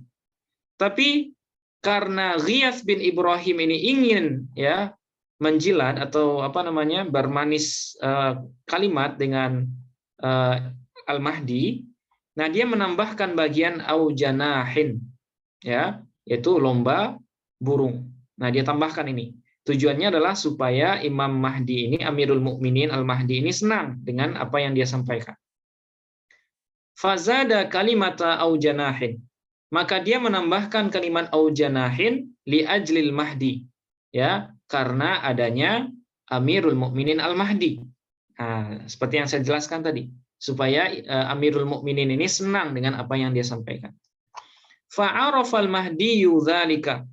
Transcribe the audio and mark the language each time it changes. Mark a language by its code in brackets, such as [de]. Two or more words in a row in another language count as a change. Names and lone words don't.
[id] Tapi karena Ghiyath bin Ibrahim ini ingin, ya, menjilat atau bermanis kalimat dengan Al-Mahdi, nah dia menambahkan bagian [ar] أو جناح, [id] ya, yaitu lomba burung. Nah, dia tambahkan ini. Tujuannya adalah supaya Imam Mahdi ini, Amirul Mukminin al-Mahdi ini senang dengan apa yang dia sampaikan. [ar] فزاد كلمة أو جناح, [id] maka dia menambahkan kalimat [ar] أو جناح لأجل المهدي, [id] ya, karena adanya Amirul Mukminin Al-Mahdi. Nah, seperti yang saya jelaskan tadi, supaya Amirul Mukminin ini senang dengan apa yang dia sampaikan. [ar] فعرف المهدي ذلك.